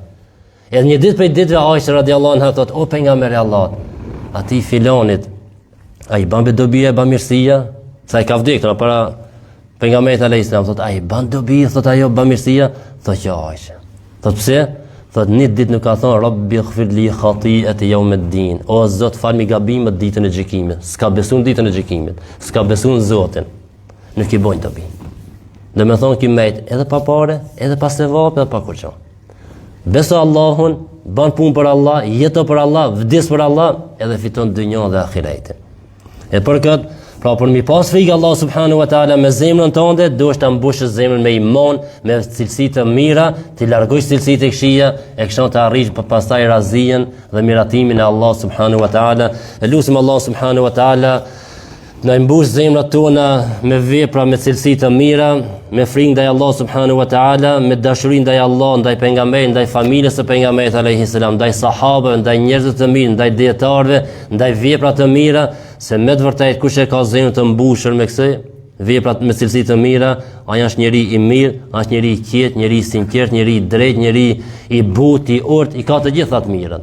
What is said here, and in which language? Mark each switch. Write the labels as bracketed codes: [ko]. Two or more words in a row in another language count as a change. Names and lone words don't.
[sq] Edhe një ditë prej ditëve Aisha [ar] رضي الله عنها [sq] thot, o pejgamberi Allah, ati filonit, a i ban be dobia e bamirësia, Sa i ka vdekur para pejgamberit [ar] عليه السلام, [sq] thot ai ban dobi, thot ajo bamirësia, thot që aq. Thot pse? Thot një ditë nuk ka thonë [ar] رب اغفر لي خطيئتي يوم الدين. [sq] O Zot, falmi gabimet ditën e gjykimit. S'ka besuar ditën e gjykimit, s'ka besuar Zotin. Nuk i bojnë dobi. Dhe me thonë ki mejt edhe pa pare, edhe pa sevap, edhe pa kurço. Beso Allahun, ban punë për Allah, jeto për Allah, vdes për Allah, edhe fiton dynjën dhe ahiretin. E për këtë, pra për mi pas frikë Allah [ar] سبحانه وتعالى [sq] me zemrën tënde, do është të mbushë zemrën me iman, me cilësi të mira, të largosh cilësi të këqija, e këshon të arrish për pastaj razien dhe miratimin e Allah [ar] سبحانه وتعالى. [sq] E lusim Allah [ar] سبحانه وتعالى [sq] na mbush zemrat tona me vepra me cilësi të mira, me frikë ndaj Allah [ar] سبحانه وتعالى, [sq] me dashuri ndaj Allah, ndaj pejgamberit, ndaj familjes së pejgamberit [ar] عليه السلام, [sq] ndaj sahabëve, ndaj njerëzve të mirë, ndaj dietarëve, ndaj vepra të mira, se me të vërtetë kush e ka zemrën të mbushur me kësaj veprat me cilësi të mira, ai është njeri i mirë, është njeri i qetë, njeri i sinqert, njeri i drejtë, njeri i butë, i urtë, i ka të gjitha të mirën.